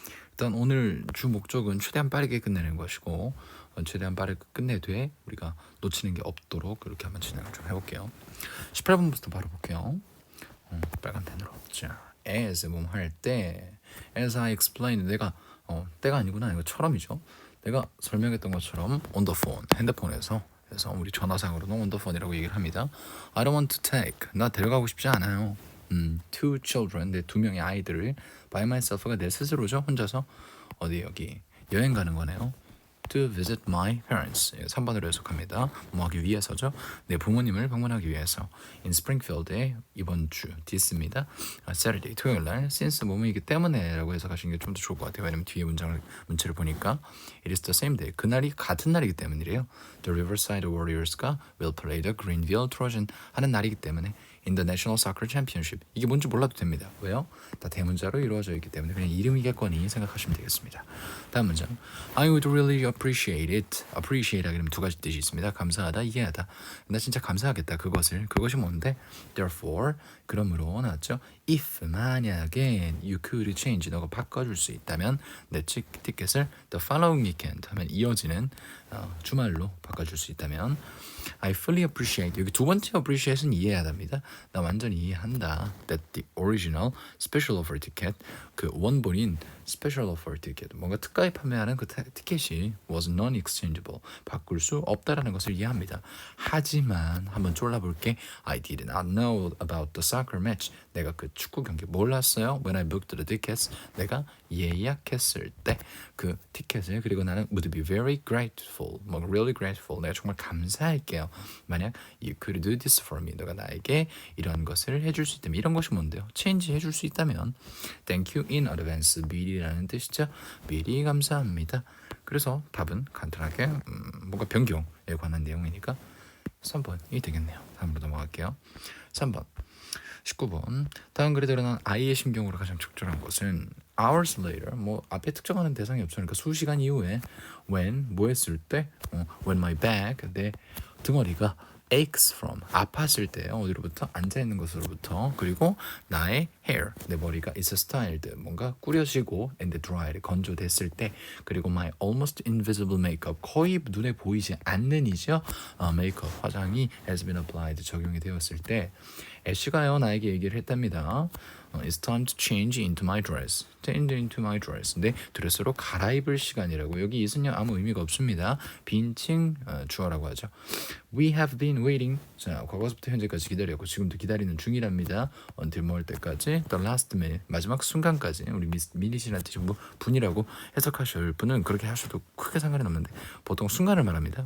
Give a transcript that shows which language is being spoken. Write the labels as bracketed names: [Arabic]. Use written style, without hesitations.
[Korean] 일단 오늘 주 목적은 최대한 빠르게 끝내는 것이고 최대한 빠르게 끝내되 우리가 놓치는 게 없도록 그렇게 한번 진행을 좀 해볼게요. 18번부터 바로 볼게요. 빨간 펜으로. 자, as 할 때 [English] as I explained [Korean] 때가 아니구나. 이거 처럼이죠. 내가 설명했던 것처럼 [English] on the phone [Korean] 핸드폰에서 그래서 우리 전화상으로는 on the phone이라고 얘기를 합니다. [English] I don't want to take [Korean] 나 데려가고 싶지 않아요. [English] Two children [Korean] 내 두 명의 아이들을 [English] by myself [Korean] 가 내 스스로죠. 혼자서 어디 여기 여행 가는 거네요. [English] To visit my parents [Korean] 3번으로 해석합니다. 뭐 하기 위해서죠. 내 부모님을 방문하기 위해서 in Springfield에 이번 주 디스입니다. Saturday 토요일날 since 뭐뭐이기 때문에 라고 해석하시는 게 좀 더 좋을 것 같아요. 왜냐면 뒤에 문체를 보니까 [English] it is the same day [Korean] 그날이 같은 날이기 때문이래요. [English] The Riverside Warriors가 will play the Greenville Trojan [Korean] 하는 날이기 때문에 [English] in the National Soccer Championship [Korean] 이게 뭔지 몰라도 됩니다. 왜요? 다 대문자로 이루어져 있기 때문에 그냥 이름이겠거니 생각하시면 되겠습니다. 다음 문장 [English] I would really appreciate it. [Korean] appreciate 하기는 두 가지 뜻이 있습니다. 감사하다, 이해하다. 나 진짜 감사하겠다 그것이 뭔데? Therefore 그러므로 나왔죠. If 만약에 [English] you could change [Korean] 너가 바꿔줄 수 있다면 내 티켓을 [English] the following weekend [Korean] 하면 이어지는 주말로 바꿔줄 수 있다면 [English] I fully appreciate [Korean] 여기 두 번째 appreciate은 이해하답니다. 나 완전히 이해한다. [English] That the original special offer ticket [Korean] 그 원본인 [English] special offer ticket [Korean] 뭔가 특가에 판매하는 그 티켓이 [English] was non-exchangeable [Korean] 바꿀 수 없다라는 것을 이해합니다. 하지만 한번 졸라볼게. [English] I did not know about the soccer match. [Korean] 내가 그 축구 경기 몰랐어요. [English] When I booked the tickets. [Korean] 내가 예약했을 때 그 티켓을 그리고 나는 [English] would be very grateful. [Korean] 뭐 [English] really grateful. [Korean] 내가 정말 감사할게요. [English] 만약 you could do this for me. [Korean] 너가 나에게 이런 것을 해줄 수 있다면 이런 것이 뭔데요? [English] change [Korean] 해줄 수 있다면 [English] thank you in advance. [Korean] 미리라는 뜻이죠. 미리 감사합니다. 그래서 답은 간단하게 뭔가 변경에 관한 내용이니까 3번이 되겠네요. 다음으로 넘어갈게요. 3번 19번 다음 글에 드러난 I의 심경으로 가장 적절한 것은 [English] hours later [Korean] 뭐 앞에 특정하는 대상이 없죠. 그러니까 수시간 이후에 when 뭐 했을 때 [English] when my back [Korean] 내 등허리가 [English] aches from [Korean] 아팠을 때 어디로부터 앉아있는 것으로부터 그리고 나의 hair 내 머리가 [English] is styled [Korean] 뭔가 꾸려지고 [English] and dried [Korean] 건조됐을 때 그리고 [English] my almost invisible makeup [Korean] 거의 눈에 보이지 않는 이죠 메이크업 화장이 [English] has been applied [Korean] 적용이 되었을 때 애쉬가요 나에게 얘기를 했답니다. [English] It's time to change into my dress. Change into my dress. [Korean] 내 드레스로 갈아입을 시간이라고. 여기 is은요 아무 의미가 없습니다. 빈칭 주어라고 하죠. [English] We have been waiting. [Korean] 자, 과거서부터 현재까지 기다렸고 지금도 기다리는 중이랍니다. Until 뭐 할 때까지? [English] The last minute. [Korean] 마지막 순간까지. 우리 미닛이라는 뜻이 뭐 분이라고 해석하실 분은 그렇게 하셔도 크게 상관은 없는데 보통 순간을 말합니다.